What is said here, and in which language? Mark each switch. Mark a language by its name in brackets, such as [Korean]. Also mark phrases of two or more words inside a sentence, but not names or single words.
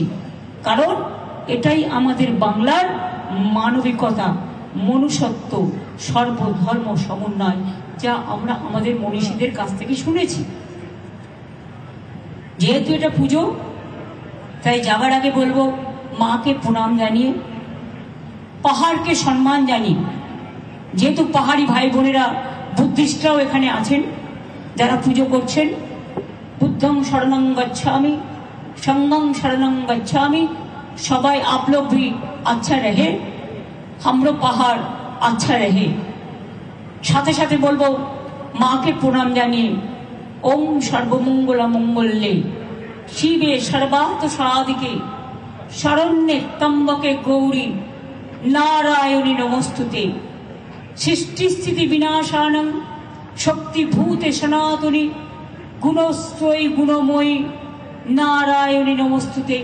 [Bangla] কারণ এটাই আমাদের বাংলার মানবিকতা, মনুষ্যত্ব, সর্বধর্ম সমন্বয়, যা আমরা আমাদের মনীষীদের কাছ থেকে শুনেছি। যেহেতু এটা পুজো, তাই যাবার আগে বলবো, মাকে প্রণাম জানিয়ে, পাহাড়কে সম্মান জানিয়ে, যেহেতু পাহাড়ি ভাই বোনেরা, বুদ্ধিস্টরাও এখানে আছেন যারা পুজো করছেন, [Pali] बुद्धं शरणं गच्छामि, संगं शरणं गच्छामि। [Hindi] सबाई आप लोग भी अच्छा रहे, हमरो पहाड़ अच्छा रहे। [Bangla] সাথে সাথে বলবো মাকে প্রণাম জানিয়ে, [Sanskrit] ओम सर्वमंगल मंगल्ये शिवे सर्वार्थ साधिके शरण्ये त्र्यंबके गौरी नारायणी नमस्तुते। सृष्टि स्थिति विनाशानं शक्तिभूते सनातनी गुणस्त्रयी गुणमयी नारायणी नमस्तुते।